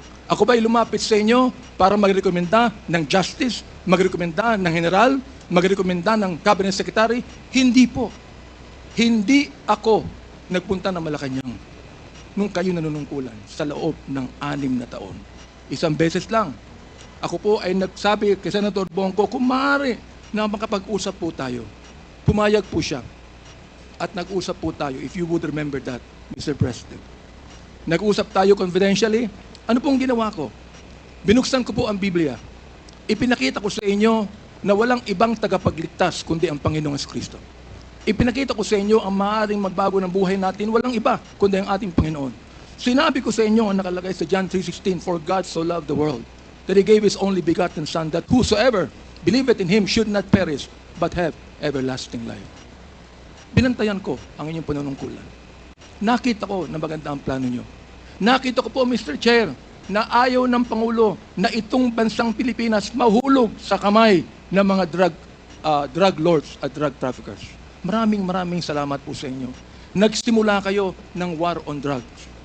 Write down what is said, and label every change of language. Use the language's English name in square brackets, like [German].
[Filipino] Ako ba'y lumapit sa inyo para magrekomenda ng justice, magrekomenda ng general, magrekomenda ng cabinet secretary? Hindi po. Hindi ako nagpunta ng Malacanang nung kayo nanunungkulan sa loob ng 6 na taon. Isang beses lang. Ako po ay nagsabi kay Senator Bongko, kung maaari na makapag-usap po tayo. Pumayag po siya. At nag-usap po tayo, [English] if you would remember that, Mr. [Filipino] President. Nag-usap tayo confidentially. Ano pong ginawa ko? Binuksan ko po ang Biblia. Ipinakita ko sa inyo na walang ibang tagapagligtas kundi ang Panginoong Kristo. Ipinakita ko sa inyo ang maaaring magbago ng buhay natin, walang iba kundi ang ating Panginoon. Sinabi ko sa inyo ang nakalagay sa [English] John 3:16, for God so loved the world that He gave His only begotten Son, that whosoever believeth in Him should not perish but have everlasting life. [Filipino] Binantayan ko ang inyong panunungkulan. Nakita ko na maganda ang plano nyo. Nakita ko po, Mr. Chair, na ayaw ng Pangulo na itong bansang Pilipinas mahulog sa kamay ng mga drug lords at drug traffickers. Maraming salamat po sa inyo. Nagsimula kayo ng war on drugs.